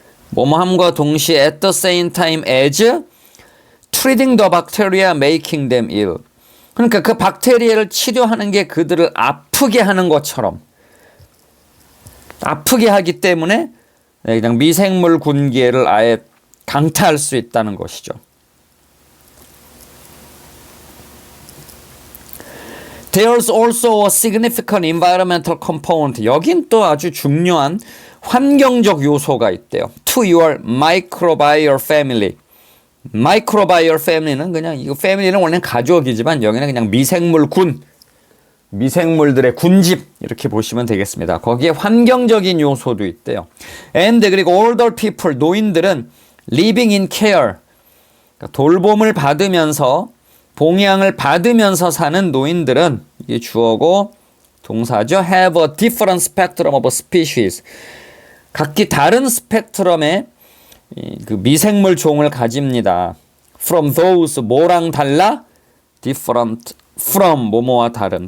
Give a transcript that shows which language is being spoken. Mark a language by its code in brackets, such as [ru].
[ko] 뭐뭐함과 동시에 [en] at the same time as treating the bacteria making them ill [ko] 그러니까 그 박테리아를 치료하는 게 그들을 아프게 하는 것처럼 아프게 하기 때문에 그냥 미생물 군계를 아예 강타할 수 있다는 것이죠. [en] There's also a significant environmental component. [ko] 여긴 또 아주 중요한 환경적 요소가 있대요. [en] To your microbial family. [ko] microbial family는 그냥 이거 family는 원래는 가족이지만 여기는 그냥 미생물군, 미생물들의 군집 이렇게 보시면 되겠습니다. 거기에 환경적인 요소도 있대요. [en] And [ko] 그리고 [en] older people [ko] 노인들은 [en] living in care. [ko] 그러니까 돌봄을 받으면서 봉양을 받으면서 사는 노인들은 이게 주어고 동사죠. [en] have a different spectrum of species. [ko] 각기 다른 스펙트럼의 그 미생물 종을 가집니다. [en] From those [ko] 뭐랑 달라? [en] Different from [ko] 뭐뭐와 다른.